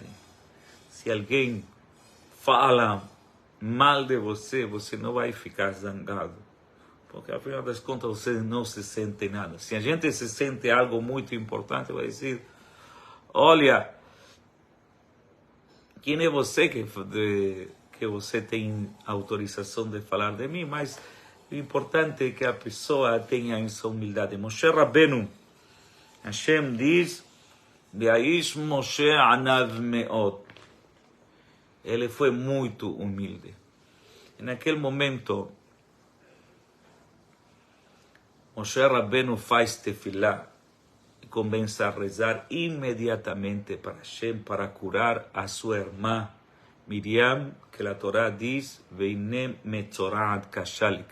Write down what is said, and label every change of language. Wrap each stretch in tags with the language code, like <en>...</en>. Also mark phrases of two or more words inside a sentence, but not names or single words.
<pt>Se alguém fala mal de você, você não vai ficar zangado, porque afinal das contas você não se sente nada. Se a gente se sente algo muito importante, vai dizer: olha, quem é você que você tem autorização de falar de mim? Mas o importante é que a pessoa tenha essa humildade. Moshe Rabbeinu, Hashem diz:</pt> <he>והאיש משה ענו מאד.</he> <pt>Ele foi muito humilde. Naquele momento, Moshe Rabbeinu faz tefilá e começa a rezar imediatamente para Hashem, para curar a sua irmã Miriam, que a Torá diz,</pt> <he>והנה מצורעת כשלג.</he>